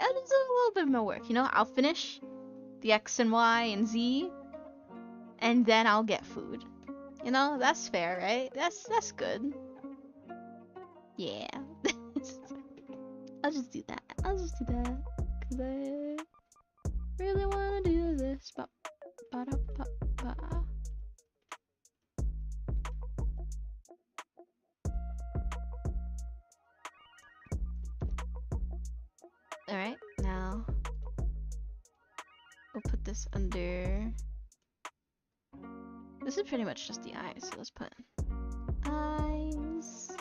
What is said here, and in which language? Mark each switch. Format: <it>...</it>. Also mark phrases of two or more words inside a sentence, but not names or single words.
<en>I'll just do a little bit more work, you know? I'll finish the X and Y and Z, and then I'll get food. You know, that's fair, right? That's good. Yeah. I'll just do that. I'll just do that. Cause I really wanna do this. Ba-da-ba-ba. Alright, now we'll put this under. This is pretty much just the eyes, so let's put eyes.</en>